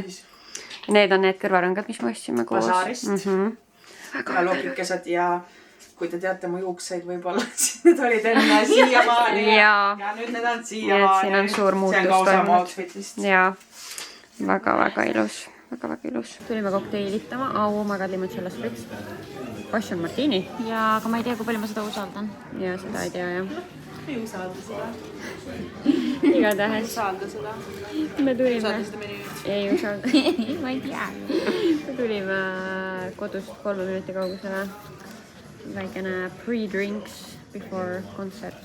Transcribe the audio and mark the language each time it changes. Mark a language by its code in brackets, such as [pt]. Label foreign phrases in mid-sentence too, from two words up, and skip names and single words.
[et] Need on need kõrvarõngad, mis me ostsime koos. Basaarist. Väga loogikesed ja kui te teate mu juukseid võib-olla, siis need olid enne siiamaani. Ja nüüd need on siiamaani. Siin on suur muutus toimunud. See on ka osa mu outfitist. Jaa, väga-väga ilus. Väga-väga ilus. Tulime kokteilitama. [en] My god, limoncello spritz. Passion martini. [et] Ja, aga ma ei tea, kui palju ma seda usaldan. Ja seda ei tea, jah. Ei usalda seda. Igatahes. Usalda seda. Me tulime... Usalda seda menüü. Ei usalda. Ma ei tea. Me tulime kodust 3 minuti kaugusele. [en] Väikene pre-drinks before concert.